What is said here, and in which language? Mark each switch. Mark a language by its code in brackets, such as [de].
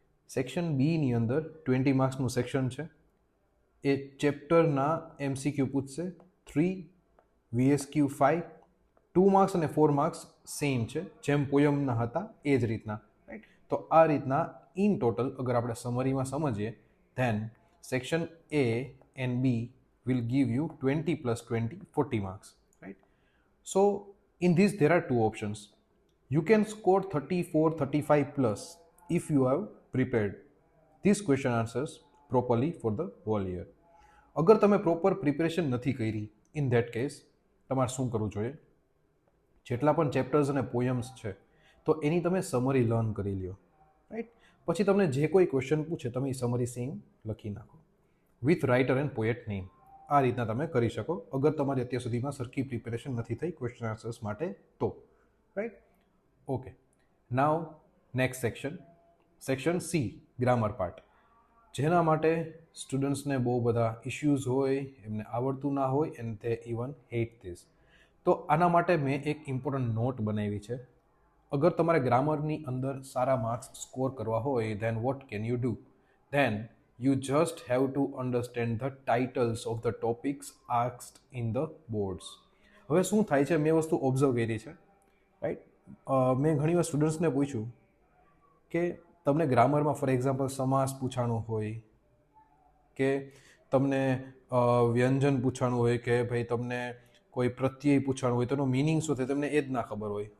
[gu] Section બીની અંદર 20 માર્ક્સનું સેક્શન છે, એ ચેપ્ટરના MCQ પૂછશે 3, VSQ 5, 2 માર્ક્સ અને 4 માર્ક્સ સેમ છે, જેમ પોયમના હતા એ જ રીતના, રાઈટ? તો આ રીતના ઇન ટોટલ અગર આપણે સમરીમાં સમજીએ, [en] Then section A and B will give you 20 plus 20, 40 marks, right? So in this there are two options. You can score 34, 35 plus if you have prepared these question answers properly for the whole year. [gu] અગર તમે proper preparation નથી કરી, in that case તમારે શું કરવું જોઈએ? જેટલા પણ ચેપ્ટર્સ અને પોયમ્સ છે તો એની તમે સમરી લર્ન કરી લ્યો, રાઈટ? પછી તમને જે કોઈ ક્વેશ્ચન પૂછે તમે એ સમરી સેમ લખી નાખો with writer and poet name. આ રીતના તમે કરી શકો અગર તમારી અત્યાર સુધીમાં સરખી પ્રિપેરેશન નથી થઈ ક્વેશ્ચન આન્સર્સ માટે તો, right? Okay, now next section, section C, grammar part, જેના માટે સ્ટુડન્ટ્સને બહુ બધા ઇશ્યુઝ હોય, એમને આવડતું ના હોય, [en] And they even hate this. [gu] તો આના માટે મેં એક ઇમ્પોર્ટન્ટ નોટ બનાવી છે. અગર તમારે ગ્રામરની અંદર સારા માર્ક્સ સ્કોર કરવા હોય, [en] Then what can you do? Then you just have to understand the titles of the topics asked in the boards. [gu] હવે શું થાય છે, મેં વસ્તુ ઓબ્ઝર્વ કરી છે, રાઈટ? મેં ઘણીવાર સ્ટુડન્ટ્સને પૂછ્યું કે તમને ગ્રામરમાં ફોર એક્ઝામ્પલ સમાસ પૂછાણું હોય, કે તમને વ્યંજન પૂછાણું હોય, કે ભાઈ તમને કોઈ પ્રત્યય પૂછાણું હોય, તો એનો મિનિંગ શું થાય તમને એ જ ના ખબર હોય.